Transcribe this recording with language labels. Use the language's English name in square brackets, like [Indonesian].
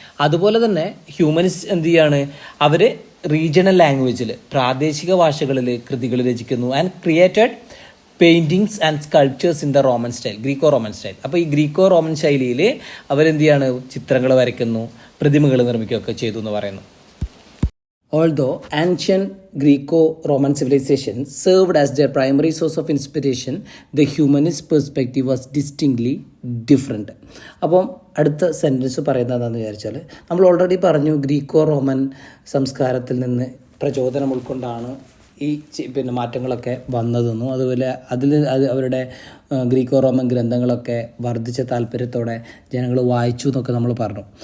[Malayalam] അതുപോലെ തന്നെ ഹ്യൂമനിസ്റ്റ് എന്ത് ചെയ്യാണ്? അവർ റീജിയണൽ ലാംഗ്വേജിൽ, പ്രാദേശിക ഭാഷകളിൽ കൃതികൾ രചിക്കുന്നു. [English] And created paintings and sculptures in the Roman style, Greco Roman style. [Malayalam] അപ്പോൾ ഈ ഗ്രീക്കോ റോമൻ ശൈലിയിൽ അവരെന്ത് ചെയ്യാണ്? ചിത്രങ്ങൾ വരയ്ക്കുന്നു, പ്രതിമകൾ നിർമ്മിക്കുകയൊക്കെ ചെയ്തു എന്ന് പറയുന്നു. [English] Although ancient Greco-Roman civilization served as their primary source of inspiration, the humanist perspective was distinctly different. [Malayalam] അപ്പം അടുത്ത സെൻറ്റൻസ് പറയുന്നത് എന്താണെന്ന് വിചാരിച്ചാൽ, നമ്മൾ ഓൾറെഡി പറഞ്ഞു ഗ്രീക്കോ റോമൻ സംസ്കാരത്തിൽ നിന്ന് പ്രചോദനം ഉൾക്കൊണ്ടാണ് ഈ മാറ്റങ്ങളൊക്കെ വന്നതെന്നും അതുപോലെ അവരുടെ ഗ്രീക്കോ റോമൻ ഗ്രന്ഥങ്ങളൊക്കെ വർദ്ധിച്ച താല്പര്യത്തോടെ ജനങ്ങൾ വായിച്ചു എന്നൊക്കെ നമ്മൾ പറഞ്ഞു.